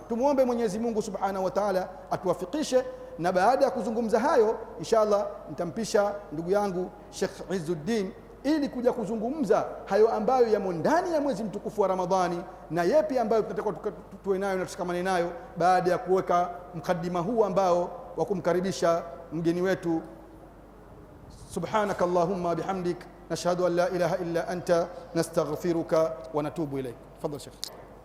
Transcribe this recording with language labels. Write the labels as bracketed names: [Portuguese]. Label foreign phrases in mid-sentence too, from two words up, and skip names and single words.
[Swahili] Tumuombe Mwenyezi Mungu [Arabic] سبحانه وتعالى [Swahili] atuwafikishe. Na baada ya kuzungumza hayo, inshallah nitampisha ndugu yangu Sheikh Izzuddin ili kuja kuzungumza hayo ambayo yamo ndani ya mwezi mtukufu wa Ramadhani, na yepi ambayo tunatakiwa tuwe nayo na tushikamane nayo, baada ya kuweka mkadima huu ambao wa kumkaribisha mgeni wetu. [Arabic] سبحانك اللهم وبحمدك، نشهد أن لا إله إلا أنت، نستغفرك ونتوب إليك. [Swahili] Tafadhal Sheikh.